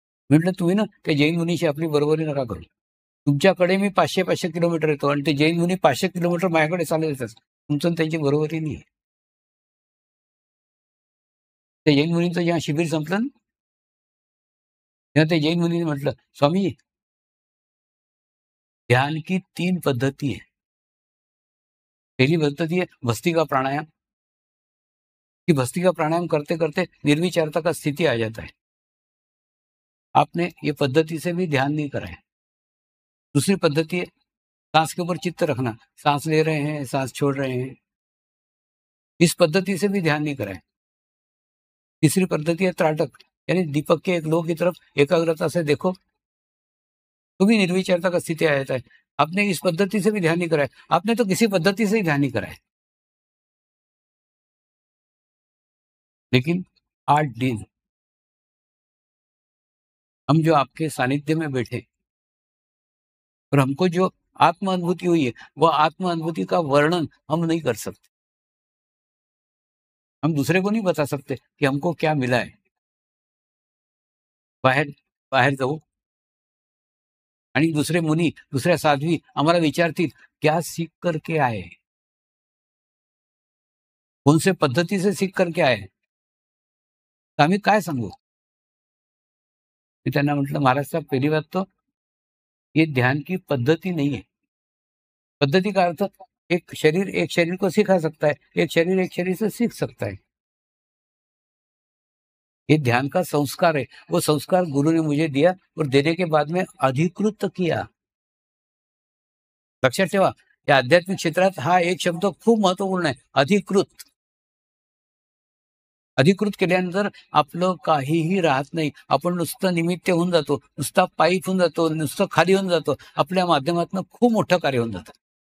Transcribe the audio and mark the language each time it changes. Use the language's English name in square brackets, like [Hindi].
[Marathi] म्हटलं तुम्ही ना त्या जैन मुनीशी आपली बरोबरी नका करू. तुमच्याकडे मी 500 किलोमीटर येतो आणि ते जैन मुनी 500 किलोमीटर माझ्याकडे चालत येतात. तुमचं त्यांची बरोबरी नाही. त्या जैन मुनींचं जेव्हा शिबिर संपलं ना, तेव्हा ते जैन मुनीने म्हटलं, [Hindi] स्वामी ध्यान की 3 पद्धती है. पहली पद्धति है भस्त्रिका प्राणायाम. कि भस्त्रिका प्राणायाम करते करते निर्विचारता का स्थिति आ जाता है. आपने ये पद्धति से भी ध्यान नहीं करा है. दूसरी पद्धति है सांस के ऊपर चित्त रखना, सांस ले रहे हैं, सांस छोड़ रहे हैं. इस पद्धति से भी ध्यान नहीं करा है. तीसरी पद्धति है त्राटक, यानी दीपक के एक लो की तरफ एकाग्रता से देखो, तो भी निर्विचारता का स्थिति आ जाता है. आपने इस पद्धति से भी ध्यान नहीं करा है. आपने तो किसी पद्धति से ही ध्यान नहीं करा है. लेकिन 8 दिन हम जो आपके सानिध्य में बैठे और हमको जो आत्म अनुभूति हुई है, वह आत्म अनुभूति का वर्णन हम नहीं कर सकते. हम दूसरे को नहीं बता सकते कि हमको क्या मिला है. [Marathi] बाहेर बाहेर जाऊ आणि दुसरे मुनी, दुसऱ्या साध्वी आम्हाला विचारतील, [Hindi] क्या सीख करके आए? कौन से पद्धती से सीख करके आए? [Marathi] तर आम्ही काय सांगू? मी त्यांना म्हटलं, [Hindi] महाराज साहब पहली बात तो ये ध्यान की पद्धति नहीं है. पद्धति का अर्थ एक शरीर को सिखा सकता है, एक शरीर से सीख सकता है. ये ध्यान का संस्कार है. वो संस्कार गुरु ने मुझे दिया और देने के बाद में अधिकृत किया. [Marathi] लक्षात ठेवा, या आध्यात्मिक क्षेत्रात हा एक शब्द खूप महत्वपूर्ण आहे, अधिकृत. अधिकृत केल्यानंतर आपलं काहीही राहत नाही. आपण नुसतं निमित्त होऊन जातो, नुसता पाईप होऊन जातो, नुसतं खाली होऊन जातो. आपल्या माध्यमातून खूप मोठं कार्य होऊन जातं.